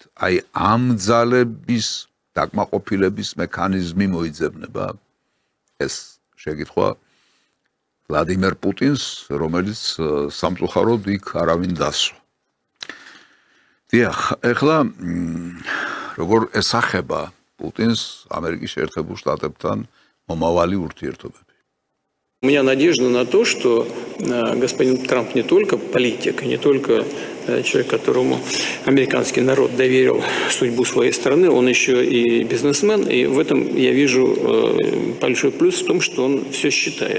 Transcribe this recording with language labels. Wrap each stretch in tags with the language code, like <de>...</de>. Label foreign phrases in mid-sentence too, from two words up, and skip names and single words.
<ka>აი ამ ძალების დაკმაყოფილების მექანიზმი მოიძებნება ეს შეკითხვა ვლადიმერ პუტინს, რომელიც სამწუხაროდ იქ არავინ დასვა. დიახ, ეხლა როგორ ესახება პუტინს ამერიკის შეერთებულ შტატებთან მომავალი ურთიერთობები?</ka> <ru>У меня надежда на то, что господин Трамп не только политик, не только человек, которому американский народ доверил судьбу своей страны, он еще и бизнесмен, и в этом я вижу большой плюс в том, что он все считает.</ru>